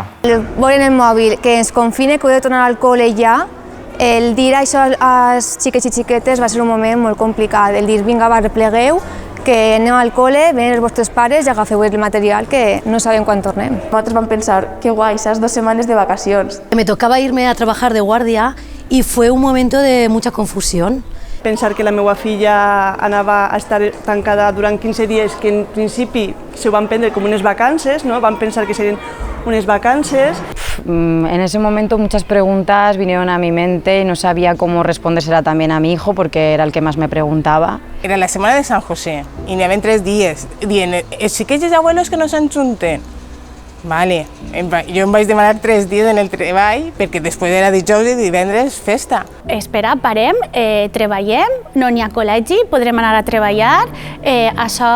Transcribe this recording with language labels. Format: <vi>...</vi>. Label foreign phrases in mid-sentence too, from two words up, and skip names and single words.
<ca>Veure en el mòbil que ens confine, que heu de tornar al col·le ja, el dir això als xiquets i xiquetes va ser un moment molt complicat, el dir vinga, va, replegueu, que anem al col·le, venen els vostres pares i agafeu el material que no sabem quan tornem. Nosaltres vam pensar, que guai, saps, 2 setmanes de vacacions.</ca> <es>Me tocaba irme a trabajar de guardia y fue un momento de mucha confusión.</es> <ca>Pensar que la meva filla anava a estar tancada durant 15 dies, que en principi s'ho van prendre com unes vacances, ¿no? Van pensar que serien unes vacances.</ca> <es>En ese momento muchas preguntas vinieron a mi mente y no sabía cómo respondérsela también a mi hijo porque era el que más me preguntaba.</es> <ca>Era la setmana de Sant José i n'hi havia 3 dies dient els xiquets i els abuelos que no s'enjunten. Vale, jo em vaig demanar 3 dies en el treball perquè després era dijous i divendres festa. Espera, parem, treballem, no n'hi ha col·legi, podrem anar a treballar, això...</ca>